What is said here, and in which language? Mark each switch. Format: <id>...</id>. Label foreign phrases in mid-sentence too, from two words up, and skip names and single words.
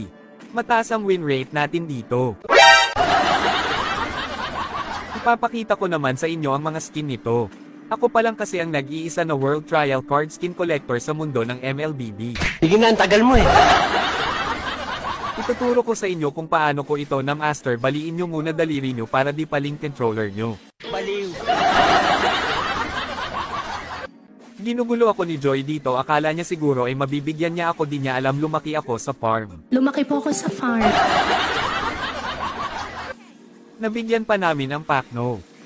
<tl>Mataas ang</tl> <en>win rate</en> <tl>natin dito. Ipapakita ko naman sa inyo ang mga skin nito. Ako pa lang kasi ang nag-iisa na</tl> <en>World Trial Card Skin Collector</en> <tl>sa mundo ng MLBB. Sige na, ang tagal mo eh. Ituturo ko sa inyo kung paano ko ito na master. Baliin nyo muna daliri nyo para di paling controller nyo. Baliw. Ginugulo ako ni Joy dito, akala niya siguro ay mabibigyan niya ako, di niya alam lumaki ako sa farm. Lumaki po ako sa farm. Nabigyan pa namin ang Pacno.</tl>